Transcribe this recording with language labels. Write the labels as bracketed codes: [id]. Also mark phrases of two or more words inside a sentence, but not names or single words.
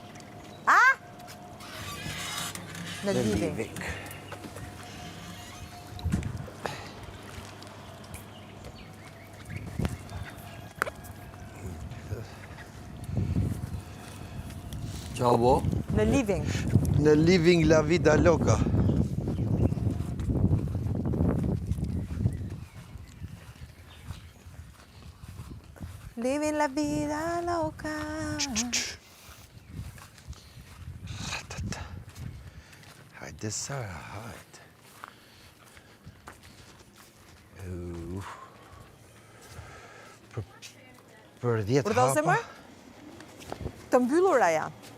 [sq] Në living. Ciao, bo. Në living. Në living la vida loca. Living la vida loca. Hajde, Sara, hajde. Për 10 Për do se më? Të mbyllura janë.